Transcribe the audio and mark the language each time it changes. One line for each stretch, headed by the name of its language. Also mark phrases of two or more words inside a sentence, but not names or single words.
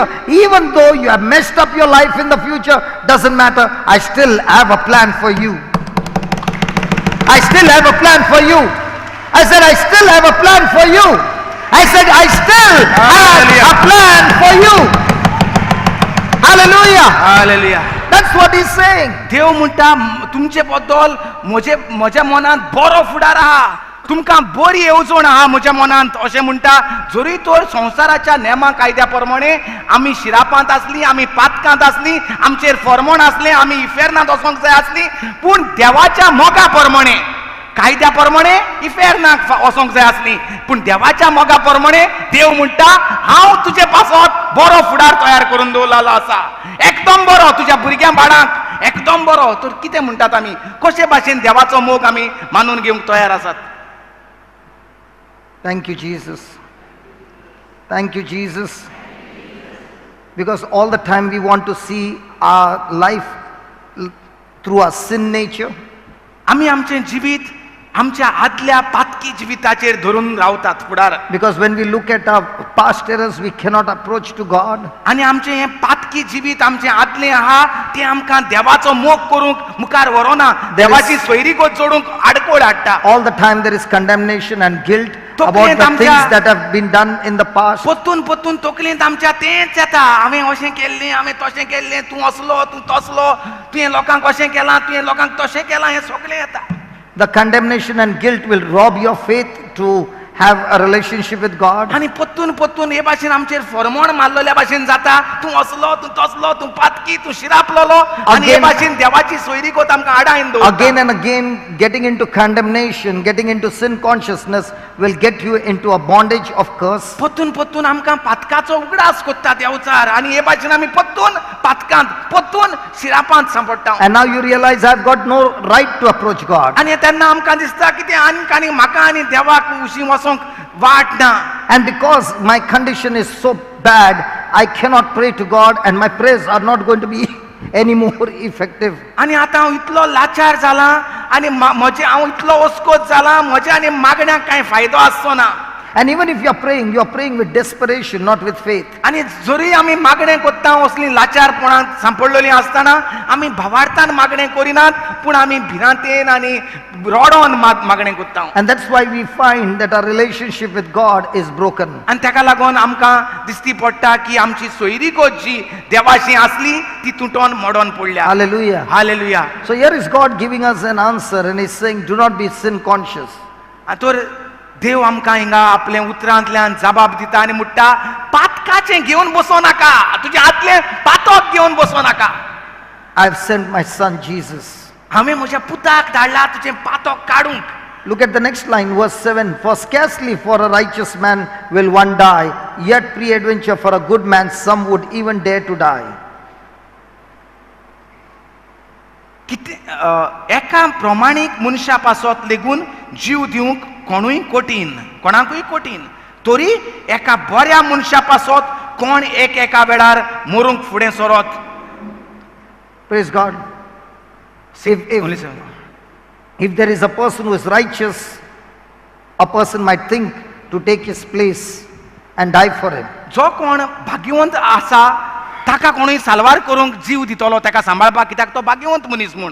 English: Even though you have messed up your life in the future, doesn't matter, I still have a plan for you. I still have a plan for you. I said, I still have a plan for you. I said, I still have a plan for you. Hallelujah. Hallelujah. That's what He's saying.
Konkani: देव म्हणटा तुमचे बद्दल म्हज्या मनांत बरो फुडार आहा, तुमकां बरी येवजण आहा म्हज्या मनांत अशें म्हणटा. जरी तर संवसाराच्या नेमा कायद्या प्रमाणे आमी शिरापांत आसली, आमी पातकांत आसली, आमचेर फर्मोण आसलें, आमी इफेर्नांत वचोंक जाय आसली, पूण देवाच्या मोगा प्रमाणे, कायद्या प्रमाणे इफेर्नाक वचोंक जाय आसली, पूण देवाच्या मोगा प्रमाणे देव म्हणटा हांव तुजे पासत बरो फुडार तयार करून दवरलेलो आसा, एकदम बरो तुज्या भुरग्यां बाळांक, एकदम बरो. तर कितें म्हणटात आमी, कशे भाशेन देवाचो मोग आमी मानून घेवंक तयार आसात?
English: Thank you, Jesus. Thank you, Jesus. Because all the time we want to see our life through our sin nature.
Konkani: आमी आमचें जिवीत आमच्या आदल्या पातकी जिविताचेर धरून रावतात फुडार.
English: Because when we look at our past errors, we cannot approach to God.
Konkani: आनी आमचें हें पातकी जिवीत आमचें आदलें आहा तें आमकां देवाचो मोग करूंक मुखार व्हरोना, देवाची सोयरीको जोडूंक आडकोळ हाडटा.
English: All the time there is condemnation and guilt about
Konkani: तकलेंत
English: the
Konkani: आमच्या
English: things that have been done in the past.
Konkani: पोत्तून पोत्तून तकलेंत आमच्या तेंच येता, हांवें अशें केल्लें, हांवें तशें केल्लें, तूं असलो, तूं तसलो, तुवें लोकांक अशें केलां, तुवें लोकांक तशें केलां, हें सगळें येता.
English: The condemnation and guilt will rob your faith to have a relationship with God.
Konkani: आनी पोत्तून पोत्तून हे भाशेन आमचेर फरमोण मारलेल्या भाशेन जाता, तूं असलो, तूं तसलो, तूं पातकी, तूं शिरापलोलो, आनी हे
English: Again-
Konkani: भाशेन देवाची सोयरीकोत आमकां आडायन दवरता.
English: Again and again, getting into condemnation, getting into sin consciousness will get you into a bondage of curse.
Konkani: पोत्तून पोत्तून आमकां पातकाचो उगडास कोत्ता देवचार, आनी हे भाशेन आमी पोत्तून पातकांत, पोत्तून शिरापांत सांपडटा.
English: And now you realize I've got no right to approach God.
Konkani: आनी तेन्ना आमकां दिसता की तें आनी म्हाका आनी देवाक उशी वचोंक वाट ना.
English: And because my condition is so bad, I cannot pray to God and my prayers are not going to be any more effective.
Konkani: आनी आतां हांव इतलो लाचार जाला आनी हांव इतलो ओस्कोत जाला, म्हज्या आनी मागण्यांक कांय फायदो आसचो ना.
English: And even if you are praying with desperation, not with faith.
Konkani: आनी जरी आमी मागणें कोत्ता असली लाचारपणांत सांपडलेलीं आसतना आमी भावार्थान मागणें करिनात, पूण आमी भिरांतेन आनी रोडोन मागणें कोत्ता.
English: And that's why we find that our relationship with God is broken.
Konkani: आनी ताका लागून आमकां दिसती पडटा की आमची सोयरीकोच जी देवाशी आसली ती तुटोन मोडोन पडल्या.
English: Hallelujah.
Konkani: हालेलुया.
English: So here is God giving us an answer and he's saying, do not be sin conscious.
Konkani: तर देव आमकां हिंगा आपल्या उतरांतल्यान जबाब दिता आनी म्हणटा, पातकाचें घेवन बसो नाका, तुजें आदलें पातक घेवन बसो नाका.
English: I've sent my son Jesus.
Konkani: हांवें म्हज्या पुताक धाडला तुजें पातक काडूंक.
English: Look at the next line, verse 7. For scarcely for a righteous man will one die, yet peradventure for a good man some would even dare to die.
Konkani: एका प्रमाणीक मनशा पासत लेगून जीव दिवंक कोणाकूय कठीण, तरी एका बऱ्या मनशा पासत कोण एका वेळार मरूंक फुडें सरत.
English: Praise God. If there is a person who is righteous, a person might think to take his place and die for him.
Konkani: जो कोण भाग्यवंत आसा ताका कोणूय साल्वार करूंक जीव दितलो, ताका सांबाळपाक, कित्याक तो भाग्यवंत मनीस म्हूण.